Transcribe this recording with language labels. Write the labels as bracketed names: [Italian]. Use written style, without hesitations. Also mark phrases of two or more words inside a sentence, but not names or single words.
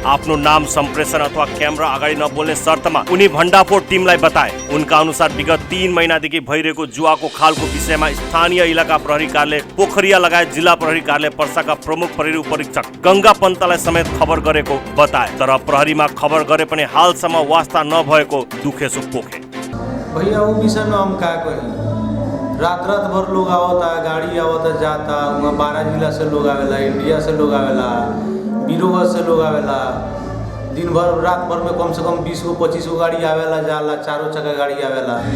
[Nepali] आफ्नो नाम सम्प्रेषण अथवा क्यामेरा अगाडि नबोल्ने शर्तमा उनी भण्डाफोर टिमलाई बताए। उनका अनुसार विगत 3 महिनादेखि भइरहेको जुवाको खालको विषयमा स्थानीय इलाका प्रहरी कार्यालय पोखरिया लगायत जिल्ला प्रहरी कार्यालय पर्साका प्रमुख प्रहरी उपरीक्षक गंगा पन्तलाई समेत खबर गरेको बताए। तर प्रहरीमा खबर गरे पनि हालसम्म वास्ता नभएको दुखेसो पोखे। [Bhojpuri] भैया वो विषय में हम क्या कहें, रात भर लोग आवता, गाड़ी आवता जाता, वहाँ 12 जिला से लोग आवेला, इंडिया से लोग आवेला, बिरोगा से लोग आवेला। दिन भर रात भर में कम से कम 20 गो 25 गो गाड़ी आवेला जाला, 4 चक्का गाड़ी आवेला।